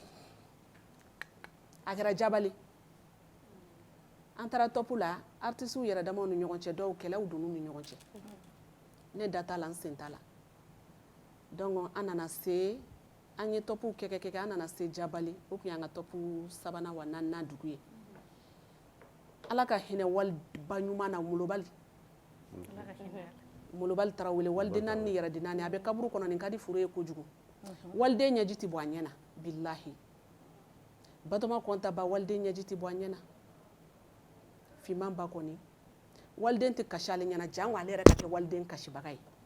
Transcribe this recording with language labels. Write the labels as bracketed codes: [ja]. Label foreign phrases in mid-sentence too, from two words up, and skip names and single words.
[bm] a kɛra Jabali an taara top la artistes yɛrɛ damaw ni ɲɔgɔn cɛ dɔw kɛlɛw donn'u ni ɲɔgɔn cɛ ne da t'a la n sen t'a la donc an nana se an ye top kɛ an nana se Jabali o tun y'an ka top 3nan wa 4nan dugu ye Ala ka hinɛ waliba ɲuman na Molobali Tarawele waliden 4 ni yɛrɛden 4 a bɛ kaburu kɔnɔ nin ka di furu ye kojugu waliden ɲɛji tɛ bɔ a ɲɛ na bilahi Batoma Kɔnta ba waliden ɲɛji tɛ bɔ a ɲɛ na Fiman ba kɔni waliden tɛ kasi ale ɲɛna jango ale yɛrɛ ka kɛ waliden kasibaga ye